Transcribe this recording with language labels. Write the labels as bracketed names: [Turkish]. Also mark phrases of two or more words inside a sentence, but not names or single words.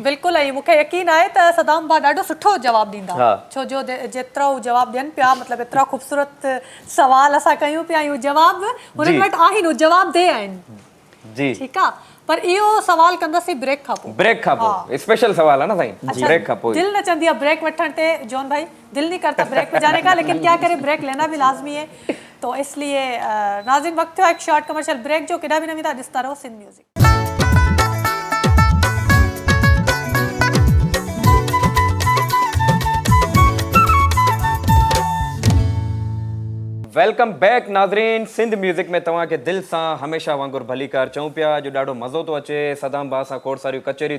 [Sindhi] बिल्कुलु ऐं मूंखे यकीन आहे त सदाम भाउ ॾाढो सुठो जवाबु ॾींदा छो जो जेतिरो हू जवाबु ॾियनि पिया मतिलबु एतिरा ख़ूबसूरत सवाल असां कयूं पिया ऐं जवाबु हुननि वटि आहिनि हू जवाबु दे आहिनि जी ठीकु आहे पर इहो सवाल कंदासीं ब्रेक खां पोइ स्पेशल सवाल है ना साईं ब्रेक खां पोइ दिल न चंदी है ब्रेक वठण ते जॉन भाई [Urdu] دل نہیں کرتا بریک پہ جانے کا لیکن کیا کریں بریک لینا بھی لازمی ہے تو اس لیے ناظرین وقت ہے ایک [English] short commercial break [Sindhi] जो केॾा बि न वेंदा ॾिसंदा रहो सिंध म्यूज़िक वेलकम बैक नाज़रीन सिंध म्यूज़िक में तव्हांखे दिलि सां हमेशह वांगुरु भली कार चऊं पिया जो ॾाढो मज़ो थो अचे सदाम भाउ सां खोड़ सारियूं कचहरियूं